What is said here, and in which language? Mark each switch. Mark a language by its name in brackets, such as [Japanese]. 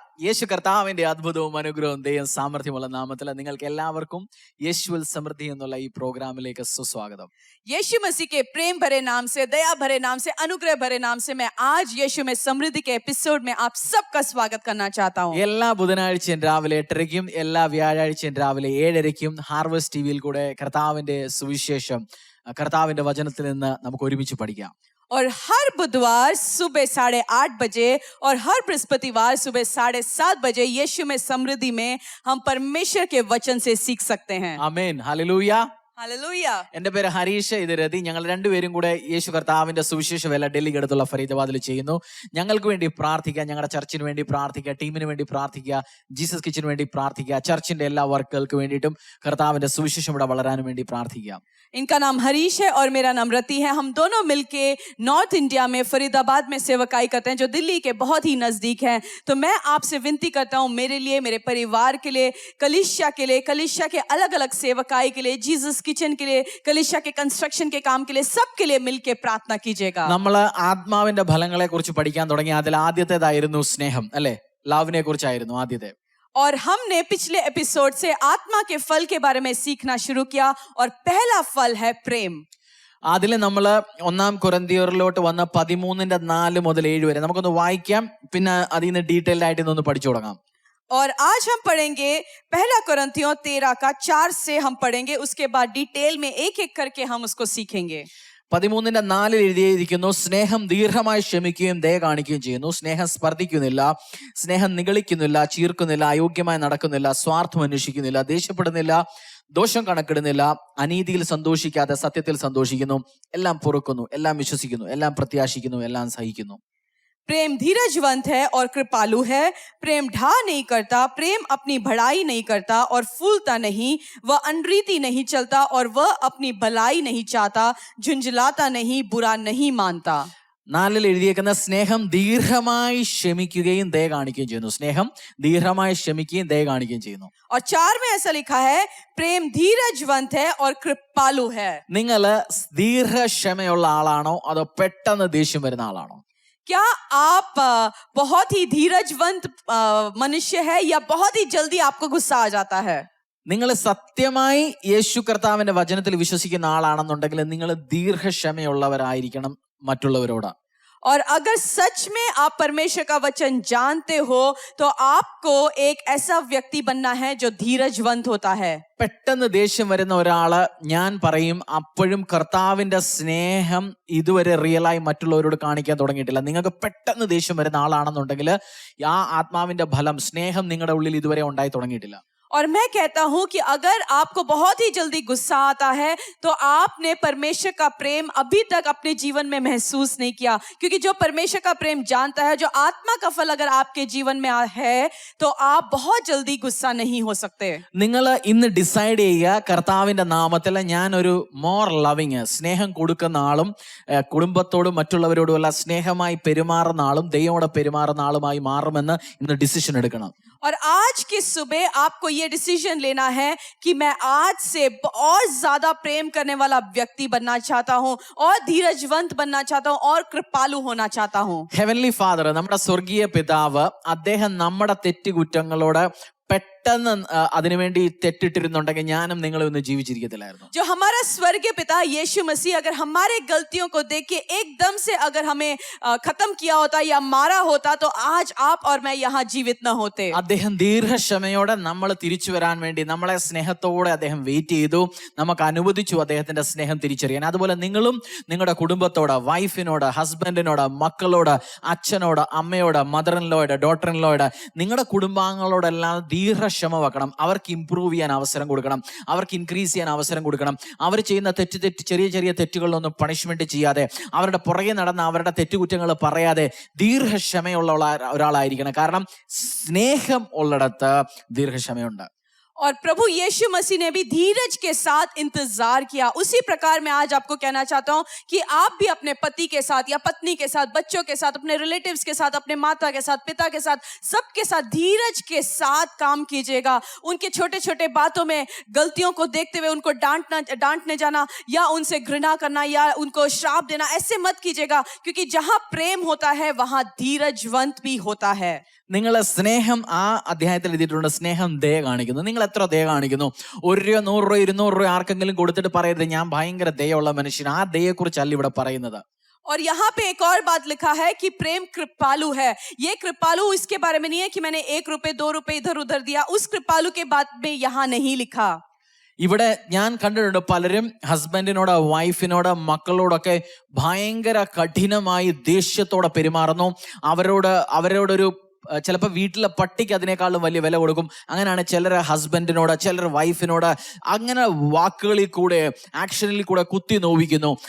[Malayalam] യേശു കർത്താവിന്റെ അത്ഭുതവും അനുഗ്രഹവും ദൈവം സാമർഥ്യമുള്ള നാമത്തിൽ നിങ്ങൾക്ക് എല്ലാവർക്കും യേശുവിൽ സമൃദ്ധി എന്നുള്ള ഈ പ്രോഗ്രാമിലേക്ക് സുസ്വാഗതം. [Hindi] यीशु मसीह के प्रेम भरे नाम से, दया भरे नाम से, अनुग्रह भरे नाम से मैं आज यीशु में समृद्धि के एपिसोड में आप सबका स्वागत करना चाहता हूँ. [Malayalam] എല്ലാ ബുധനാഴ്ചയും രാവിലെ 8:30 എല്ലാ വ്യാഴാഴ്ചയും രാവിലെ 7:30 ഹാർവസ്റ്റ് ടിവിയിൽ കൂടെ കർത്താവിന്റെ സുവിശേഷം, കർത്താവിന്റെ വചനത്തിൽ നിന്ന് നമുക്ക് ഒരുമിച്ച് പഠിക്കാം. [Hindi] और हर बुधवार सुबह 8:30 बजे और हर बृहस्पतिवार सुबह 7:30 बजे यीशु में समृद्धि में हम परमेश्वर के वचन से सीख सकते हैं. आमीन, हालेलुया. हालेलुया। [Malayalam] എന്റെ പേര് ഹരീഷ്, ഇത് രതി. ഞങ്ങൾ രണ്ടുപേരും കൂടെ യേശു കർത്താവിന്റെ സുവിശേഷ വേല ഡൽഹിക്ക് അടുത്തുള്ള ഫരീദാബാദിൽ ചെയ്യുന്നു. ഞങ്ങൾക്ക് വേണ്ടി പ്രാർത്ഥിക്കുക, ഞങ്ങളുടെ ചർച്ചിന് വേണ്ടി പ്രാർത്ഥിക്കുക, ടീമിന് വേണ്ടി പ്രാർത്ഥിക്കുക, ജീസസ് കിച്ചന് വേണ്ടി പ്രാർത്ഥിക്കുക, ചർച്ചിന്റെ എല്ലാ വർക്കുകൾക്ക് വേണ്ടിയിട്ടും കർത്താവിന്റെ സുവിശേഷം ഇവിടെ വളരാനും വേണ്ടി പ്രാർത്ഥിക്കുക. [Hindi] इनका नाम हरीश है और मेरा नाम रति है। हम दोनों मिलके नॉर्थ इंडिया में फरीदाबाद में सेवकाई करते हैं, जो दिल्ली के बहुत ही नजदीक है। तो मैं आपसे विनती करता हूँ, मेरे लिए, मेरे परिवार के लिए, कलीसिया के अलग अलग सेवकाई के लिए, जीसस किचन के लिए, कलीसिया के कंस्ट्रक्शन के काम के लिए, सबके लिए मिलके प्रार्थना कीजिएगा। [Malayalam] നമ്മൾ ആത്മാവിന്റെ ഫലങ്ങളെ കുറിച്ച് പഠിക്കാൻ തുടങ്ങി. അതിൽ ആദ്യത്തേതായിരുന്നു സ്നേഹം, അല്ലെ? ലവിനെ കുറിച്ചായിരുന്നു ആദ്യത്തെ. [Hindi] और हमने पिछले एपिसोड से आत्मा के फल के बारे में सीखना शुरू किया और पहला फल है प्रेम। [Malayalam] അതിൽ നമ്മൾ 1 കൊരിന്ത്യരിലോട്ട് വന്ന 13:4 മുതൽ 7 വരെ നമുക്കൊന്ന് വായിക്കാം. പിന്നെ അതിൽ നിന്ന് ഡീറ്റെയിൽഡ് ആയിട്ട് ഇതൊന്ന് പഠിച്ചു തുടങ്ങാം. [Hindi] और आज हम पढ़ेंगे पहला कोरिन्थियों 13 का 4 से हम पढ़ेंगे, उसके बाद डिटेल में एक एक करके हम उसको सीखेंगे। [Malayalam] 13:4 എഴുതിയിരിക്കുന്നു, സ്നേഹം ദീർഘമായി ക്ഷമിക്കുകയും ദയ കാണിക്കുകയും ചെയ്യുന്നു. സ്നേഹം സ്പർദ്ധിക്കുന്നില്ല, സ്നേഹം നിഗളിക്കുന്നില്ല, ചീർക്കുന്നില്ല, അയോഗ്യമായി നടക്കുന്നില്ല, സ്വാർത്ഥം അന്വേഷിക്കുന്നില്ല, ദേഷ്യപ്പെടുന്നില്ല, ദോഷം കണക്കിടുന്നില്ല, അനീതിയിൽ സന്തോഷിക്കാതെ സത്യത്തിൽ സന്തോഷിക്കുന്നു, എല്ലാം പൊറുക്കുന്നു, എല്ലാം വിശ്വസിക്കുന്നു, എല്ലാം പ്രത്യാശിക്കുന്നു, എല്ലാം സഹിക്കുന്നു. [Hindi] प्रेम धीरजवंत है और कृपालु है। प्रेम ढा नहीं करता, प्रेम अपनी बढ़ाई नहीं करता और फूलता नहीं, वह अनरीति नहीं चलता और वह अपनी भलाई नहीं चाहता, झुंझलाता नहीं, बुरा नहीं मानता। [Malayalam] 4 എഴുതിയേക്കുന്ന സ്നേഹം ദീർഘമായി ക്ഷമിക്കുകയും ദയ കാണിക്കുകയും ചെയ്യുന്നു. സ്നേഹം ദീർഘമായി ക്ഷമിക്കുകയും ദയ കാണിക്കുകയും ചെയ്യുന്നു. [Hindi] और 4 में ऐसा लिखा है, प्रेम धीरजवंत है और कृपालु है। [Malayalam] നിങ്ങൾ ദീർഘക്ഷമയുള്ള ആളാണോ അതോ പെട്ടെന്ന് ദേഷ്യം വരുന്ന ആളാണോ? [Hindi] क्या आप बहुत ही धीरजवंत मनुष्य है या बहुत ही जल्दी आपको गुस्सा आ जाता है? [Malayalam] നിങ്ങൾ സത്യമായി യേശു കർത്താവിന്റെ വചനത്തിൽ വിശ്വസിക്കുന്ന ആളാണെന്നുണ്ടെങ്കിൽ നിങ്ങൾ ദീർഘക്ഷമയുള്ളവരായിരിക്കണം മറ്റുള്ളവരോട്. [Hindi] और अगर सच में आप परमेश्वर का वचन जानते हो तो आपको एक ऐसा व्यक्ति बनना है जो धीरजवंत होता है। [Malayalam] പെട്ടെന്ന് ദേഷ്യം വരുന്ന ഒരാള്, ഞാൻ പറയും, അപ്പോഴും കർത്താവിന്റെ സ്നേഹം ഇതുവരെ റിയലായി മറ്റുള്ളവരോട് കാണിക്കാൻ തുടങ്ങിയിട്ടില്ല. നിങ്ങൾക്ക് പെട്ടെന്ന് ദേഷ്യം വരുന്ന ആളാണെന്നുണ്ടെങ്കിൽ ആ ആത്മാവിന്റെ ഫലം, സ്നേഹം നിങ്ങളുടെ ഉള്ളിൽ ഇതുവരെ ഉണ്ടായി തുടങ്ങിയിട്ടില്ല. [Hindi] और मैं कहता हूं कि अगर आपको बहुत ही जल्दी गुस्सा आता है तो आपने परमेश्वर का प्रेम अभी तक अपने जीवन में महसूस नहीं किया, क्योंकि जो परमेश्वर का प्रेम जानता है, जो आत्मा का फल अगर आपके जीवन में है तो आप बहुत जल्दी गुस्सा नहीं हो सकते। [Malayalam] നിങ്ങൾ ഇന്ന് ഡിസൈഡ് ചെയ്യുക, കർത്താവിന്റെ നാമത്തിൽ ഞാനൊരു [English] more loving, [Malayalam] സ്നേഹം കൊടുക്കുന്ന ആളും കുടുംബത്തോടും മറ്റുള്ളവരോടുമുള്ള സ്നേഹമായി പെരുമാറുന്ന ആളും ദൈവത്തോടെ പെരുമാറുന്ന ആളുമായി മാറുമെന്ന് ഇന്ന് ഡിസിഷൻ എടുക്കണം. [Hindi] और आज की सुबह आपको ये डिसीजन लेना है कि मैं आज से और ज्यादा प्रेम करने वाला व्यक्ति बनना चाहता हूँ और धीरजवंत बनना चाहता हूँ और कृपालु होना चाहता हूँ। [English] heavenly father, [Malayalam] നമ്മുടെ സ്വർഗീയ പിതാവ്, അദ്ദേഹം നമ്മുടെ തെറ്റുകുറ്റങ്ങളോട് പെട്ടെന്ന് അതിനുവേണ്ടി തെറ്റിട്ടിരുന്നുണ്ടെങ്കിൽ ഞാനും നിങ്ങളും ഇന്ന് ജീവിച്ചിരിക്കത്തില്ലായിരുന്നു. [Hindi] जो हमारा स्वर्गीय पिता यीशु मसीह अगर हमारे गलतियों को देख के एकदम से अगर हमें खत्म किया होता या मारा होता तो आज आप और मैं यहाँ जीवित न होते। [Malayalam] അദ്ദേഹം ദീർഘക്ഷമയോടെ നമ്മൾ തിരിച്ചു വരാൻ വേണ്ടി നമ്മളെ സ്നേഹത്തോടെ അദ്ദേഹം വെയിറ്റ് ചെയ്തു, നമുക്ക് അനുവദിച്ചു അദ്ദേഹത്തിന്റെ സ്നേഹം തിരിച്ചറിയാൻ. അതുപോലെ നിങ്ങളും നിങ്ങളുടെ കുടുംബത്തോട്, വൈഫിനോട്, ഹസ്ബൻഡിനോട്, മക്കളോട്, അച്ഛനോട്, അമ്മയോട്, മദർ ഇൻ ലോയോട്, ഡോട്ടർ ഇൻ ലോയോട്, നിങ്ങളുടെ കുടുംബാംഗങ്ങളോടെല്ലാം ദീർഘക്ഷമ വെക്കണം. അവർക്ക് ഇംപ്രൂവ് ചെയ്യാൻ അവസരം കൊടുക്കണം, അവർക്ക് ഇൻക്രീസ് ചെയ്യാൻ അവസരം കൊടുക്കണം. അവർ ചെയ്യുന്ന ചെറിയ ചെറിയ തെറ്റുകളിലൊന്നും പണിഷ്മെന്റ് ചെയ്യാതെ, അവരുടെ പുറകെ നടന്ന് അവരുടെ തെറ്റുകുറ്റങ്ങൾ പറയാതെ ദീർഘക്ഷമയുള്ള ഒരാളായിരിക്കണം. കാരണം സ്നേഹം ഉള്ളിടത്ത് ദീർഘക്ഷമയുണ്ട്. [Hindi] और प्रभु यीशु मसीह ने भी धीरज के साथ इंतजार किया। उसी प्रकार मैं आज आपको कहना चाहता हूं कि आप भी अपने पति के साथ या पत्नी के साथ, बच्चों के साथ, अपने रिलेटिव्स के साथ, अपने माता के साथ, पिता के साथ, सबके साथ धीरज के साथ काम कीजिएगा। उनके छोटे छोटे बातों में गलतियों को देखते हुए उनको डांटने जाना या उनसे घृणा करना या उनको श्राप देना, ऐसे मत कीजिएगा, क्योंकि जहां प्रेम होता है वहां धीरजवंत भी होता है। [Malayalam] നിങ്ങൾ സ്നേഹം, ആ അധ്യായത്തിൽ എഴുതിയിട്ടുണ്ട്, സ്നേഹം ദയ കാണിക്കുന്നു. നിങ്ങൾ എത്ര ദയ കാണിക്കുന്നു? 1 രൂപ, 100 രൂപ, 200 രൂപ ആർക്കെങ്കിലും കൊടുത്തിട്ട് പറയരുത് ഞാൻ ഭയങ്കര ദയുള്ള മനുഷ്യൻ. ആ ദയയെക്കുറിച്ചല്ല ഇവിടെ പറയുന്നത്. [Hindi] और यहाँ पे एक और बात लिखा है कि प्रेम कृपालु है। ये कृपालु इसके बारे में नहीं है कि मैंने 1 रुपए 2 रुपए इधर उधर दिया, उस कृपालु के बात में यहाँ नहीं लिखा। [Malayalam] ഇവിടെ ഞാൻ കണ്ടിട്ടുണ്ട് പലരും ഹസ്ബൻഡിനോട്, വൈഫിനോട്, മക്കളോടൊക്കെ ഭയങ്കര കഠിനമായി ദേഷ്യത്തോടെ പെരുമാറുന്നു. അവരോടൊരു ചിലപ്പോൾ വീട്ടിലെ പട്ടിക്ക് അതിനേക്കാളും വലിയ വില കൊടുക്കും. അങ്ങനെയാണ് ചിലർ ഹസ്ബൻഡിനോട്, ചിലർ വൈഫിനോട് അങ്ങനെ വാക്കുകളിൽ കൂടെ ആക്ഷനിൽ കൂടെ കുത്തി നോവിക്കുന്നു.